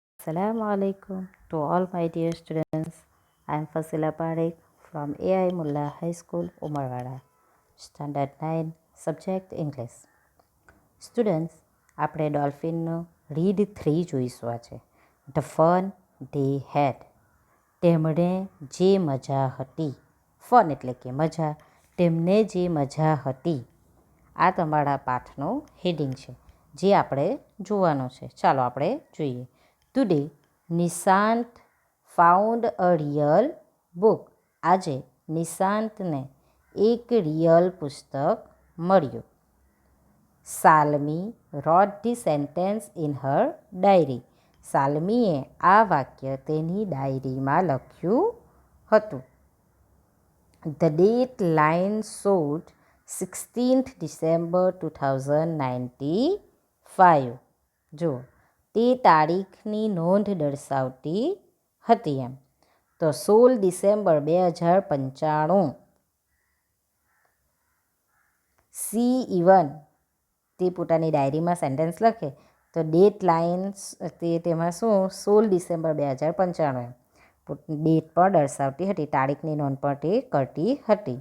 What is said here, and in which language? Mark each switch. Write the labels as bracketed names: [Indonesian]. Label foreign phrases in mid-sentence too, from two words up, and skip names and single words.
[English] Assalamu alaikum to all my dear students. I am Fasila Parekh from AI Mullah High School, Umarwada, Standard 9, Subject English. Students, [Gujarati] આપણે ડોલ્ફિનનો રીડ 3 જોઈશું આજે. [English] The fun they had. [Gujarati] તેમણે જે મજા હતી. ફન એટલે કે મજા. તેમને જે મજા હતી. આ તમારા પાઠનો હેડિંગ છે જે આપણે જોવાનો છે. ચાલો આપણે જોઈએ. [English] Today Nishant found a real book. [Gujarati] આજે નિશાંતને એક રિયલ પુસ્તક મળ્યું. [English] Salmi wrote the sentence in her diary. [Gujarati] સાલમીએ આ વાક્ય તેની ડાયરીમાં લખ્યું હતું. [English] The date line showed 16th December 2095. [Gujarati] જો તે તારીખની નોંધ દર્શાવતી હતી એમ. તો 16 ડિસેમ્બર 2095. [English] see even [Gujarati] તે પોતાની ડાયરીમાં સેન્ટેન્સ લખે તો [English] date lines [Gujarati] તેમાં શું 16 ડિસેમ્બર 2095 એમ ડેટ પણ દર્શાવતી હતી, તારીખની નોંધ પણ તે કરતી હતી.